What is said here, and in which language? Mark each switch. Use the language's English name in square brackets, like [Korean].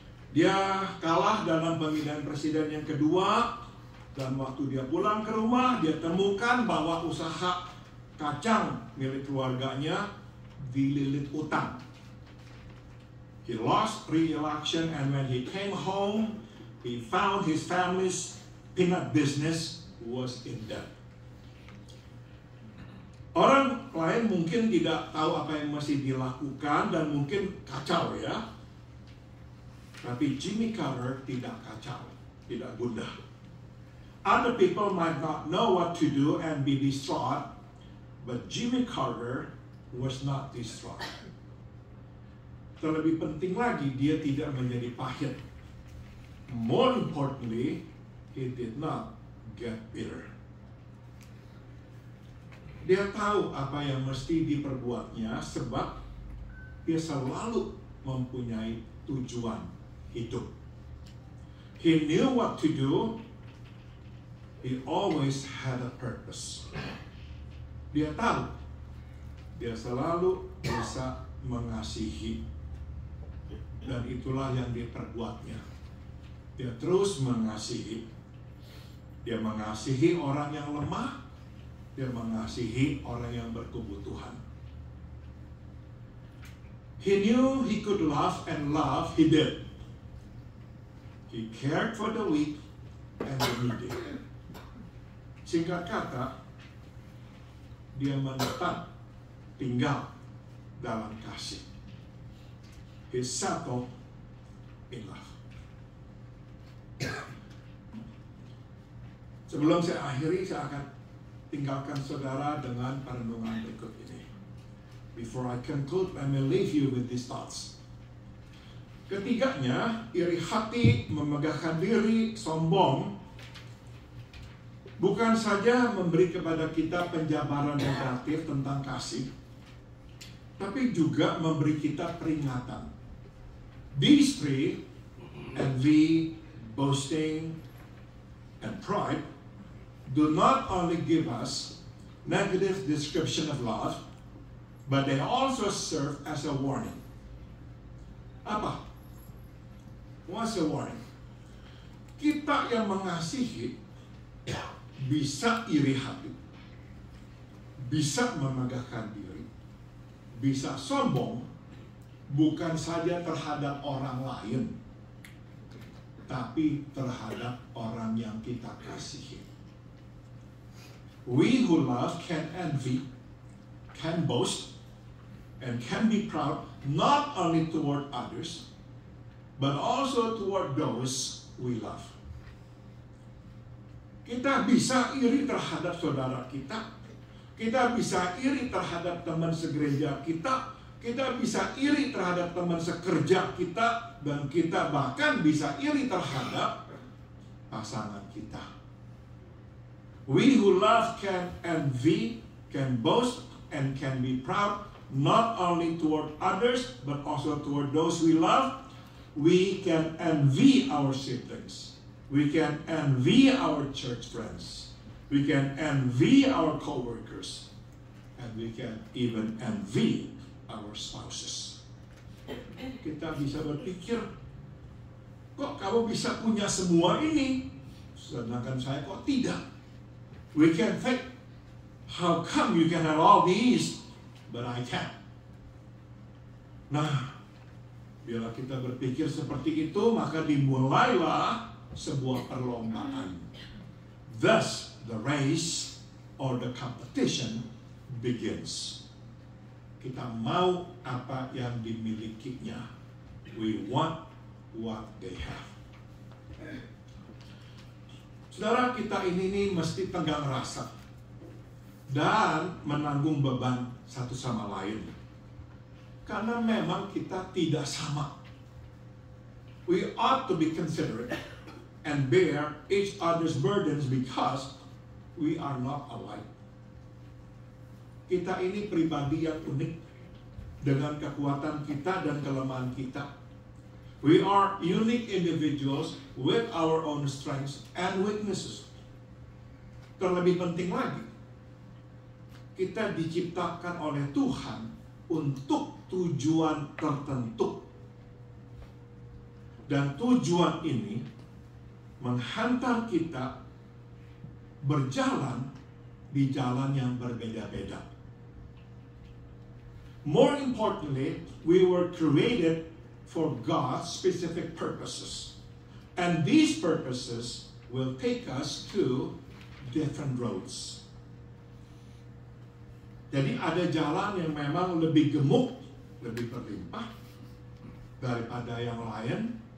[Indonesian] Dia kalah dalam pemilihan presiden yang kedua, dan waktu dia pulang ke rumah, dia temukan bahwa usaha kacang milik keluarganya dililit utang. [English] He lost re-election, and when he came home, he found his family's peanut business was in debt. [Indonesian] Orang lain mungkin tidak tahu apa yang masih dilakukan dan mungkin kacau ya. Tapi Jimmy Carter tidak kacau, tidak gundah. [English] Other people might not know what to do and be distraught, But Jimmy Carter was not destroyed. [Indonesian] Terlebih penting lagi, dia tidak menjadi pahit. [English] More importantly, he did not get bitter. [Indonesian] Dia tahu apa yang mesti diperbuatnya sebab dia selalu mempunyai tujuan hidup. [English] He knew what to do. He always had a purpose. [Indonesian] Dia tahu, dia selalu bisa mengasihi. Dan itulah yang diperbuatnya. Dia terus mengasihi. Dia mengasihi orang yang lemah. Dia mengasihi orang yang berkebutuhan. [English] He knew he could love and love, he did. He cared for the weak and the needy. [Indonesian] Singkat kata, dia menetap tinggal dalam kasih. [English] He settled in love. [Indonesian] Sebelum saya akhiri, saya akan tinggalkan saudara dengan perenungan berikut ini. [English] Before I conclude, let me leave you with these thoughts. [Indonesian] Ketiganya, iri hati, memegahkan diri, sombong, bukan saja memberi kepada kita penjabaran negatif tentang kasih, tapi juga memberi kita peringatan. [English] These three, envy, boasting, and pride, do not only give us negative description of love, but they also serve as a warning. [Indonesian] Apa? [English] What's a warning? [Indonesian] Kita yang mengasihi bisa iri hati, bisa memegahkan diri, bisa sombong, bukan saja terhadap orang lain, tapi terhadap orang yang kita kasihi. [English] We who love can envy, can boast, and can be proud not only toward others, but also toward those we love. [Indonesian] Kita bisa iri terhadap saudara kita. Kita bisa iri terhadap teman segereja kita. Kita bisa iri terhadap teman sekerja kita. Dan kita bahkan bisa iri terhadap pasangan kita. [English] We who love can envy, can boast, and can be proud, not only toward others, but also toward those we love. We can envy our siblings. We can envy our church friends. We can envy our co-workers. And we can even envy our spouses. [Indonesian] Kita bisa berpikir, kok kamu bisa punya semua ini, sedangkan saya kok tidak? [English] We can think, how come you can have all these, but I can't? [Indonesian] Nah, bila kita berpikir seperti itu, maka dimulailah sebuah perlombaan. [English] Thus, the race or the competition begins. [Indonesian] Kita mau apa yang dimilikinya. [English] We want what they have. [Indonesian] Saudara, kita ini mesti tenggang rasa dan menanggung beban satu sama lain. Karena memang kita tidak sama. [English] We ought to be considerate and bear each other's burdens because we are not alike. [Indonesian] Kita ini pribadi yang unik dengan kekuatan kita dan kelemahan kita. [English] We are unique individuals with our own strengths and weaknesses. [Indonesian] Terlebih penting lagi, kita diciptakan oleh Tuhan untuk tujuan tertentu. Dan tujuan ini menghantar kita berjalan di jalan yang berbeda-beda. [English] More importantly, we were created for God's specific purposes. And these purposes will take us to different roads. [Indonesian] Jadi ada jalan yang memang lebih gemuk, lebih berlimpah daripada yang lain.